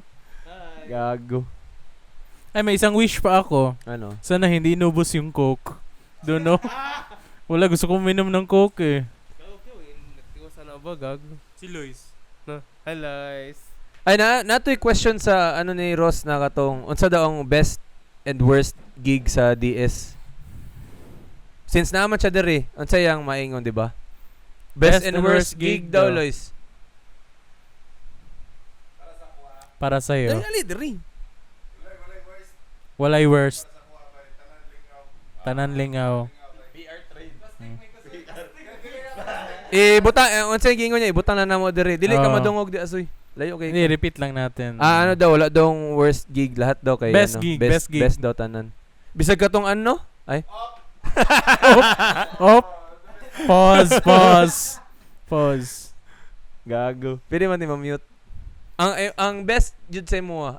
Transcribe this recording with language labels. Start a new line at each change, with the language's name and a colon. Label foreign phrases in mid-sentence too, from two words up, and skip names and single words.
Filipino: Gago. Ay may isang wish pa ako. Ano? Sana hindi inubos yung coke. Doon no. Wala gusto kong minom ng coke eh. Nagtiwasan na ba gago? Si Luis. No. Hi Lois.
Cebuano: Ay natoy question sa ano ni Ross na katong unsa daw ang
English: best and worst gig
Cebuano: sa DS? Since naman siya diri, unsa yang maingon, di ba?
English: Best and worst gig daw, Lois.
Filipino: Para sa iyo.
Cebuano: Ali diri. Walay worst. Tanan lingaw. Unsa yung gingon niya? Ibutang na namo diri. Dili ka Oo. madungog di asoy. Layo kay.
Filipino: Hindi, repeat lang natin. Ano daw, wala daw
English: worst gig
Filipino: lahat daw kay
English: Best
Filipino: ano,
English: gig, best best gig.
Cebuano: best daw tanan. Bisag katong ano? Ay.
English: Op. Pause.
Cebuano: Gago. Pwede man di ma-mute. Ang best jud sa mo.